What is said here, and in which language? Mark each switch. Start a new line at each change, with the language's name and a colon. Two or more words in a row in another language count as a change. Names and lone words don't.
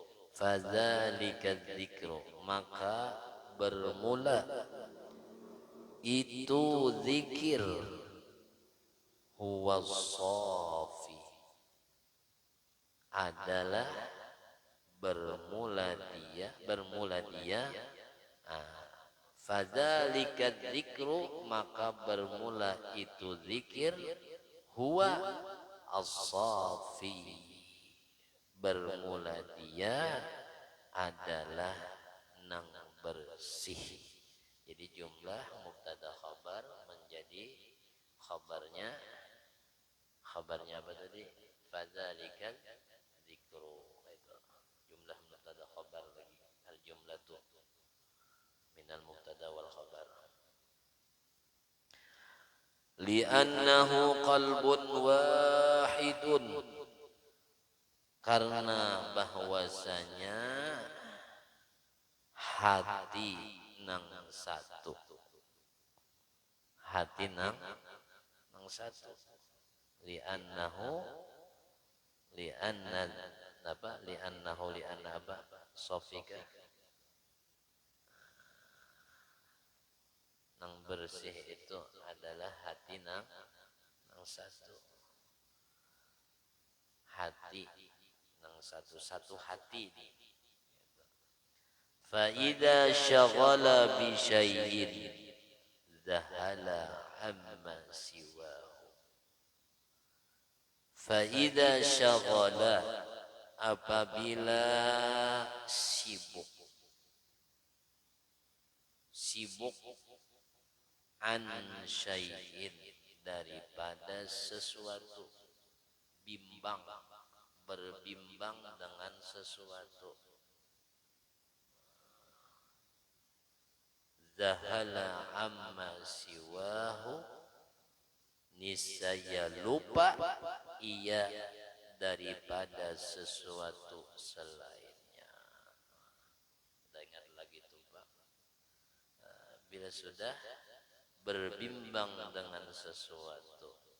Arabic: فذلك ذكر,
Banjar: maka bermula itu zikir
Arabic: هو صافٍ
Banjar: adalah bermula dia
Arabic: فذلك ذكر
Banjar: maka bermula itu zikir
Arabic: هو الصافي
Banjar: bermula dia adalah nang bersih. Jadi
Arabic: جملة مبتدأ خبر
Banjar: menjadi khabarnya apa tadi?
Arabic: فذلك ذكر.
Banjar: Itu
Arabic: جملة مبتدأ خبر
Banjar: lagi.
Arabic: الجملة من المبتدأ والخبر. لأنه قلب واحد
Banjar: karena bahwasanya hati nang satu
Arabic: لأنه لأن
Banjar: apa sofika nang bersih itu adalah hati nang satu hati nang satu hati
Arabic: فإذا شغل بشيء ذهل عما سواه فإذا شغل
Banjar: apabila sibuk
Arabic: عن شيء
Banjar: daripada sesuatu berbimbang dengan sesuatu
Arabic: ذهل عما سواه
Banjar: niscaya lupa ia daripada sesuatu selainnya. Ingat lagi tuh Pak, bila sudah berbimbang dengan sesuatu